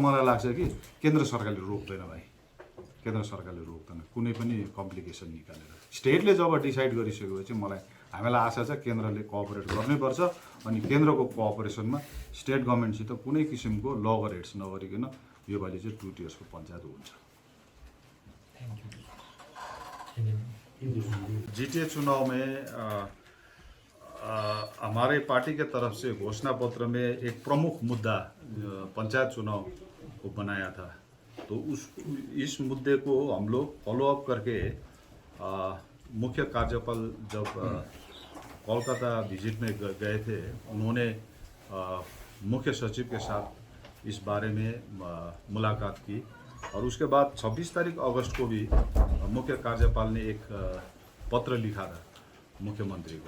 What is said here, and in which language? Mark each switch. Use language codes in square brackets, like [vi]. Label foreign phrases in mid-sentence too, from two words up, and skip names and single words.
[ne] मलाई लाग्छ कि केन्द्र सरकारले रोक्दैन भाइ केन्द्र सरकारले रोक्दैन कुनै पनि कम्प्लिकेसन निकालेर स्टेटले जब डिसाइड गरिसकेपछि मलाई हामीलाई आशा छ केन्द्रले कोअपरेट गर्नैपर्छ अनि केन्द्रको कोअपरेसनमा स्टेट गभर्मेन्टसित कुनै किसिमको [en] logger heads [ne] नगरिकन योपालि चाहिँ 2 टियर्सको पञ्चायत हुन्छ [hi] जीटीए चुनाव में हमारे पार्टी के तरफ से घोषणा पत्र में एक प्रमुख मुद्दा पंचायत चुनाव को बनाया था। तो इस मुद्दे को हम लोग [en] follow up [hi] करके मुख्य कार्यपाल जब कोलकाता विजिट में गए थे, उन्होंने मुख्य सचिव के साथ इस बारे में मुलाकात की और उसके बाद 26 तारीख अगस्त को भी मुख्य कार्यपाल ने एक पत्र लिखा था मुख्यमंत्री को।